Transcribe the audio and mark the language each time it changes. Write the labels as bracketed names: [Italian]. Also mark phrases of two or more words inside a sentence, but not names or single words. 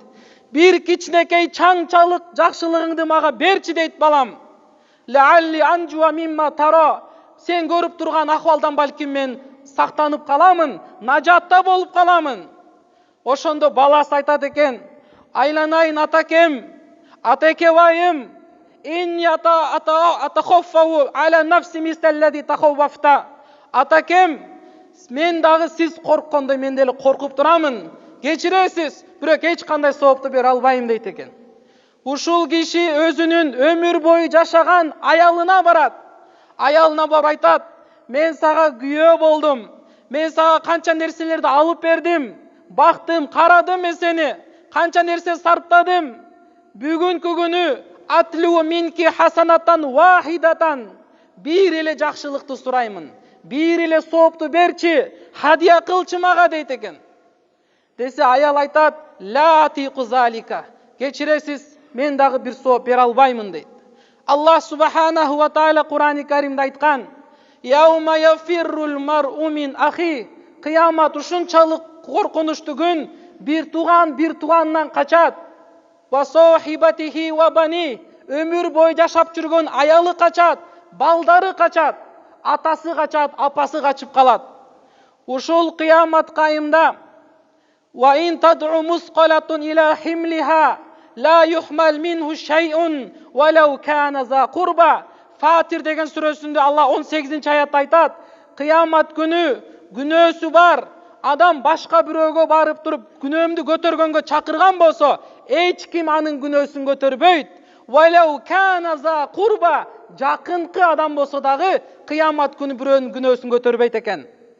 [Kyrgyz] Bir кичинекей чаңчалык жакшылыгыңды мага берчи дейт балам. [Arabic] لعلي أنجو مما ترى. [Kyrgyz] Сен көрүп турган акыбалдан балким мен сактанып каламын, нажатта болуп каламын. Ошондо баласы айтат экен: "Айланайын атакем, атакебайым, [Arabic] إني أتخوف على نفسي مثل الذي تخوفت." [Kyrgyz] Атакем, мен дагы сиз корккондой мен деле коркуп турамын. Кечиресиз, бирок эч кандай соопту бере албайм дейт экен. Ушул киши өзүнүн өмүр бою жашаган аялына барат. Аялына барып айтат: "Мен сага күйөө болдум. Мен сага канча нерселерди алып бердим. Бактым, карадым мен сени. Канча нерсе сарптадым. Бүгүнкү күнү [Arabic] أطلب منك حسنة واحدة. [Kyrgyz] Бир эле жакшылыкты сураймын. Бир эле соопту берчи, хадия кылчы мага" дейт экен. Десе аял айтат: [Arabic] "لا أطيق ذلك. [Kyrgyz] Кечиресиз, мен дагы бир сооп бере албаймын" дейт. [Arabic] الله سبحانه وتعالى [Kyrgyz] Кур'ани Каримде айткан: [Arabic] "يوم يفر المرء من أخيه." [Kyrgyz] Кыямат ушунчалык коркунучтуу күн, бир туганынан качат. [Arabic] وصاحبته وبنيه. [Kyrgyz] Өмүр бою жашап жүргөн аялы качат, балдары качат, атасы качат, апасы качып калат. Ушул кыямат кайымда [Arabic] وإن تدع مثقلة إلى حملها لا يحمل منه شيء ولو كان ذا قربى. [Kyrgyz] Фатир деген сүрөсүндө Аллах 18-аятта айтат: "Кыямат күнү күнөөсү бар адам башка бирөөгө барып туруп күнөөмдү көтөргөнгө чакырган болсо, эч ким анын күнөөсүн көтөрбөйт. [Arabic] ولو كان ذا قربى, [Kyrgyz] жакынкы адам болсо дагы кыямат күнү бирөөнүн күнөөсүн көтөрбөйт экен."